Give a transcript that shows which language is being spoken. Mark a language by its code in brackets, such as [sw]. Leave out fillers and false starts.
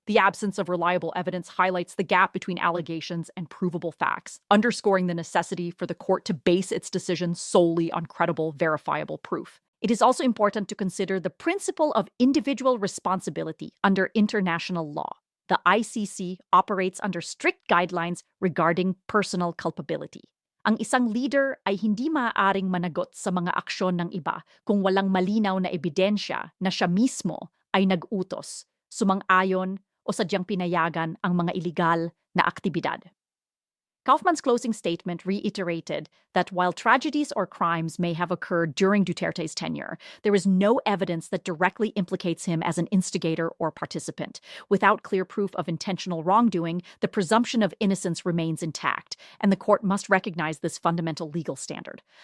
[en] The absence of reliable evidence highlights the gap between allegations and provable facts, underscoring the necessity for the court to base its decision solely on credible, verifiable proof. It is also important to consider the principle of individual responsibility under international law. The ICC operates under strict guidelines regarding personal culpability. [tl] Ang isang leader ay hindi maaaring managot sa mga aksyon ng iba kung walang malinaw na ebidensya na siya mismo ay nag-utos, sumang-ayon o sadyang pinayagan ang mga iligal na aktibidad. [en] Kaufman's closing statement reiterated that while tragedies or crimes may have occurred during Duterte's tenure, there is no evidence that directly implicates him as an instigator or participant. Without clear proof of intentional wrongdoing, the presumption of innocence remains intact, and the court must recognize this fundamental legal standard.